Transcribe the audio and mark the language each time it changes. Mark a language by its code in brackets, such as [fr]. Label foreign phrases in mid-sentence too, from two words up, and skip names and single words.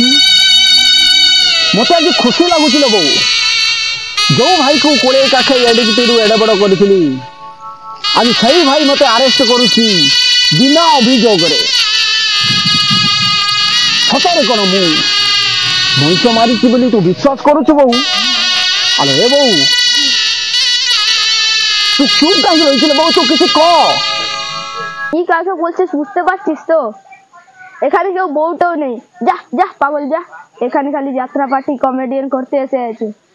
[or] ମୋତେ ଆଜି ଖୁସି ଲାଗୁଛି ଲୋ ବୋଉ। ଯେଉଁ ଭାଇକୁ 20 କାଖେଇ ଏଡ଼ିକିଟିରୁ ଏଡ଼େ ବଡ଼ କରିଥିଲି, ଆଜି ସେଇ ଭାଇ ମୋତେ ଆରେଷ୍ଟ କରୁଛି ବିନା ଅଭିଯୋଗରେ। ସତରେ କ'ଣ ମୁଁ ମଣିଷ ମାରିଛି ବୋଲି ତୁ ବିଶ୍ୱାସ କରୁଛୁ ବୋଉ? [bn] আরে হে বউ, তুই চুপ কাহিয়ে রয়েছিল বউ, তুই কিছু কর। কি কাকে বলছিস বুঝতে পারছিস তো? এখানে কেউ বউটাও নেই। যা যা পাগল যা, এখানে খালি যাত্রা পার্টি কমেডিয়ান করতে এসে আছে।